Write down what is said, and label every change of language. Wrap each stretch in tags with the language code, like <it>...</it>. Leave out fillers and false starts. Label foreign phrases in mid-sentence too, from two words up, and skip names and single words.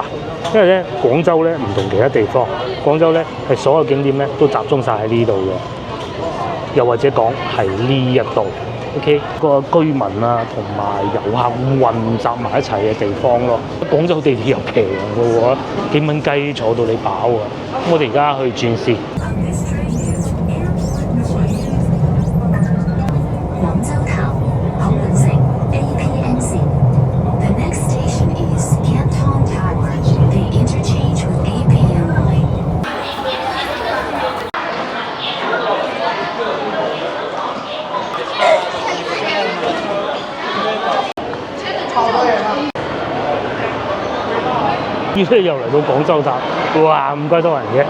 <yue>因為咧廣州咧唔同其他地方，廣州咧係所有景點咧都集中晒喺呢度嘅，又或者講係呢一度。OK， 個居民啊同埋遊客混雜埋一齊嘅地方咯。廣州地鐵又平嘅喎，幾蚊雞坐到你飽啊！我哋而家去轉線。廣州塔、口門城 APM 線。</yue> <en>The next station is Canton Tower. The interchange with APM line.</en> <yue>依家又嚟到廣州塔，哇咁鬼多人嘅。</yue>